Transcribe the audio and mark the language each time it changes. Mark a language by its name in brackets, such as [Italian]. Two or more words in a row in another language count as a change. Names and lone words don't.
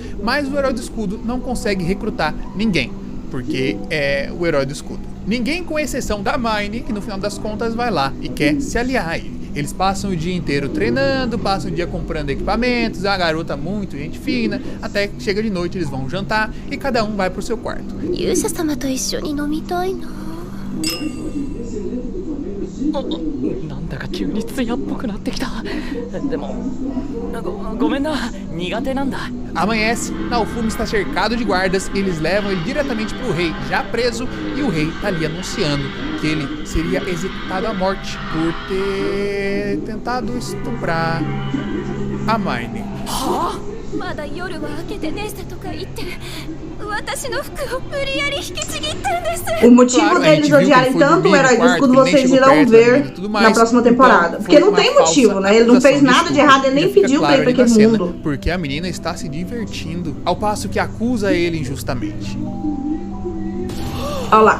[Portuguese] Mas o herói do escudo não consegue recrutar ninguém, porque é o herói do escudo. Ninguém, com exceção da Mine, que no final das contas vai lá e quer se aliar a ele. Eles passam o dia inteiro treinando, passam o dia comprando equipamentos, é uma garota muito gente fina, até que chega de noite, eles vão jantar e cada um vai pro seu quarto. [Japanese] 勇者様と一緒に飲みたいな。なんだか急に艶っぽくなってきた。でもごめんな、苦手なんだ。 [Portuguese] Amanhece, Naofumi está cercado de guardas, eles levam ele diretamente pro rei, já preso, e o rei tá ali anunciando que ele seria executado à morte por ter tentado estuprar a Mine. [Japanese] まだ夜は明けてねとか言って私の服を無理やり引きちぎったんです。 [Portuguese] O motivo Claro, a deles gente viu que odiarem ele foi tanto o dormir herói no do escudo, quarto, que ele nem vocês chegou irão perto ver dele e tudo mais. na próxima Então, temporada. foi Porque não uma tem falsa motivo, né? Ele não fez acusação nada de errado, ele nem Já fica pediu pra claro ir pra ali na aquele cena, mundo. porque a menina está se divertindo, ao passo que acusa ele injustamente. Olha lá.